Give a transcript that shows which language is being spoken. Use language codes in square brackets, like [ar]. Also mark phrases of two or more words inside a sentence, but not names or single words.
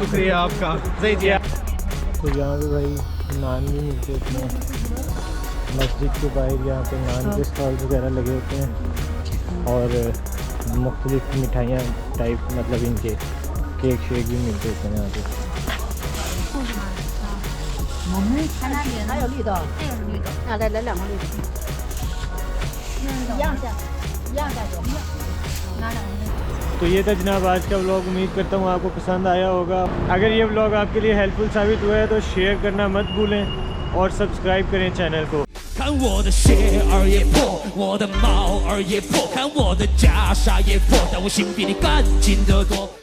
[hi] शुक्रिया आपका। सही जी। तो यहाँ पे भाई नान भी मिलते होते हैं, मस्जिद के बाहर यहाँ पे नान के स्टॉल वगैरह लगे होते हैं और मुख्तलिफ मिठाइयाँ टाइप मतलब इनके [en] cake shake [hi] भी मिलते होते हैं यहाँ पे। [zh] 还有绿的，那再来2个绿的，一样价，一样价格，拿2个绿的。 [hi] तो ये था जनाब आज का व्लॉग। उम्मीद करता हूँ आपको पसंद आया होगा। अगर ये व्लॉग आपके लिए हेल्पफुल साबित हुआ है तो शेयर करना मत भूलें और सब्सक्राइब करें चैनल को। [zh] 看我的鞋儿也破，我的帽儿也破，看我的袈裟也破，但我心比你干净得多。